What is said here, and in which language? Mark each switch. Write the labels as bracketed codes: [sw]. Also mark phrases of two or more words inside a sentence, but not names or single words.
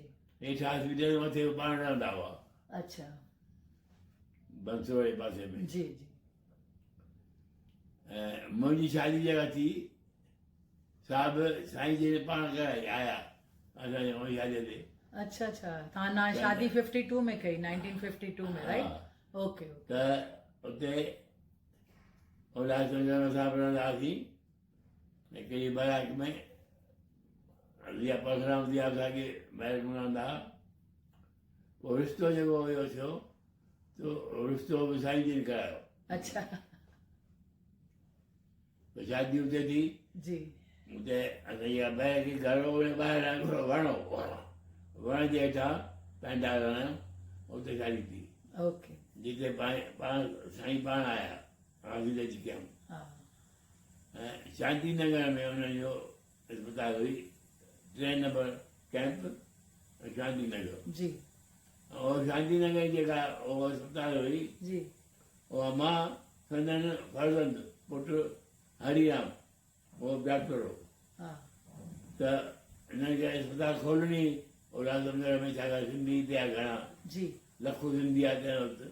[sd] हेठि हॉस्पिटल मथे पाण रहंदा हुआ अच्छा बंसोड़ जे पासे में। जी जी ऐं मुंहिंजी शादी जेका थी साहिबु साईं जी ने पाण कराई आया असांजे हुन शादीअ ते। [hi] अच्छा अच्छा [sd] तव्हां ना शादी 52 में कई 1952 में राइट हा। [en] okay okay [sd] त उते उल्हासनगर में असां रहंदा हुआसीं हिकिड़ी बाराक में लिया परशुराम दिया असांखे बैरक में रहंदा हुआ। पोइ रिश्तो जेको हुयो थियो तो रिश्तो बि साईं जी ने करायो। अच्छा त शादी उते थी, जी उते असांजी बैरक जी घर हुन ॿाहिरां हिकिड़ो वण हो, वण जे हेठां पैंडा हलायूं उते शादी थी, ओके जिते पाण साईं पाण आया हाज़िर अची कयूं। हा ऐं शांति नगर में हुननि जो अस्पताल हुई 3 नंबर कैंप शांति नगर। जी और शांति नगर जी जेका उहो अस्पताल हुई जी उहा मां संदन फर्ज़ंद पुटु हरिराम उहो डॉक्टर हो। हा त हिननि खे अस्पताल खोलणी उल्हासनगर में छाकाणि सिंधी हिते आहे घणा जी लखो सिंधी आहे तंहिं वक़्तु।